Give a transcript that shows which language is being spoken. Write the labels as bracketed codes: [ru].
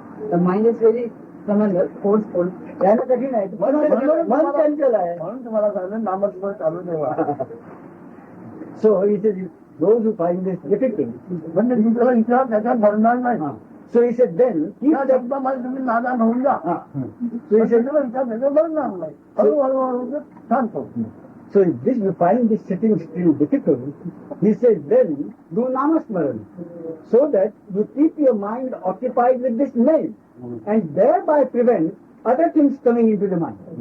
[en] The mind is very familiar, forceful. [mr] त्याला कठीण आहे. मन चंचल आहे. म्हणून तुम्हाला सांगितलं नामस्मरण चालू ठेवा. [en] So he says, those who find this difficult. [mr] म्हणजे दुसरा विचार त्याच्यात भरणार नाही. [en] So he said, then keep [mr] त्या [en] that. [mr] शब्दामध्ये तुम्ही नादान होऊन जा. [en] So he said, [mr] विचार त्याच्यात भरणार नाही. हळूहळू शांत होत. [en] so if this you find this sitting still difficult, he says, then do namasmaran, so that you keep your mind occupied with this name, and thereby prevent other things coming into the mind.